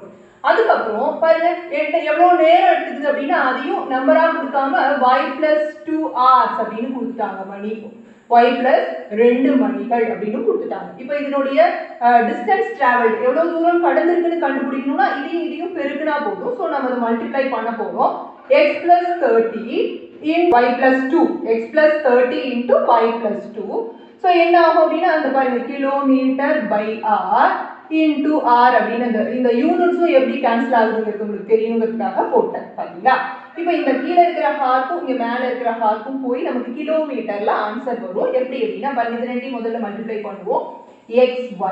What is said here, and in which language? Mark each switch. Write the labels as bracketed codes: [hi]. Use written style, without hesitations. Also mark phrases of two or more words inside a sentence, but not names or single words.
[ta] அதுக்கப்புறம் பாருங்க எவ்வளவு நேரம் எடுத்துக்குது அப்படின்னா அதையும் நம்பரா கொடுக்காம [en] y plus 2 hours [ta] அப்படின்னு கொடுத்துட்டாங்க. மணி [en] y plus 2 [ta] மணிகள் அப்படின்னு கொடுத்துட்டாங்க. இப்போ இதனுடைய [en] distance travelled [ta] எவ்வளவு தூரம் கடந்திருக்குன்னு கண்டுபிடிக்கணும்னா இதையும் பெருக்குனா போதும். ஸோ நம்ம அதை மல்டிப்ளை பண்ண போறோம். [en] x plus 30 in y plus 2 x plus 30 into y plus 2. [ta] ஸோ என்ன ஆகும் அப்படின்னா அந்த பாருங்க [en] km/h into r [ta] அப்படின்னு இந்த யூனிட்ஸும் எப்படி கேன்சல் ஆகுதுங்கிறது உங்களுக்கு தெரியணுங்கிறதுக்காக போட்டேன். பாத்தீங்களா. இப்போ இந்த கீழே இருக்கிற ஹார்க்கும் இங்க மேல இருக்கிற ஹார்க்கும் போய் நமக்கு கிலோமீட்டர்ல ஆன்சர் வரும். எப்படி அப்படின்னா பாருங்க இது ரெண்டையும் முதல்ல மல்டிப்ளை பண்ணுவோம் x y.